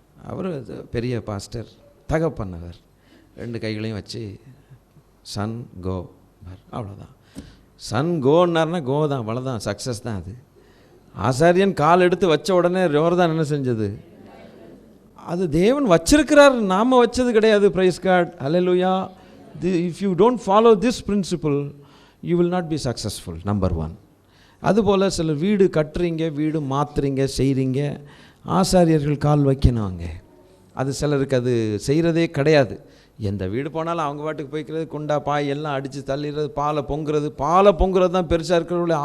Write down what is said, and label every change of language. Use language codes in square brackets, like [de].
[ta] அவர் பெரிய பாஸ்டர், தகப்பன்னவர், 2 கைகளையும் வச்சு [en] son go [ta] அவ்வளோதான். சன் கோன்னார்னா கோ தான், அவ்வளோதான், சக்ஸஸ் தான் அது. ஆசாரியன் கால் எடுத்து வச்ச உடனே ரோர் தான் என்ன செஞ்சது? அது தேவன் வச்சிருக்கிறார், நாம் வச்சது கிடையாது. [en] praise God, [ta] hallelujah. [en] If you don't follow this principle, you will not be successful. Number 1. [ta] அதுபோல் சில வீடு கட்டுறீங்க, வீடு மாற்றுறீங்க, செய்கிறீங்க, ஆசாரியர்கள் கால் வைக்கணும் அங்கே. அது சிலருக்கு அது செய்கிறதே கிடையாது. எந்த வீடு போனாலும் அவங்க பாட்டுக்கு போய்க்கிறது, குண்டா பாய் எல்லாம் அடித்து தள்ளிடுறது, பாலை பொங்குறது தான் பெருசாக இருக்கிறவங்களே.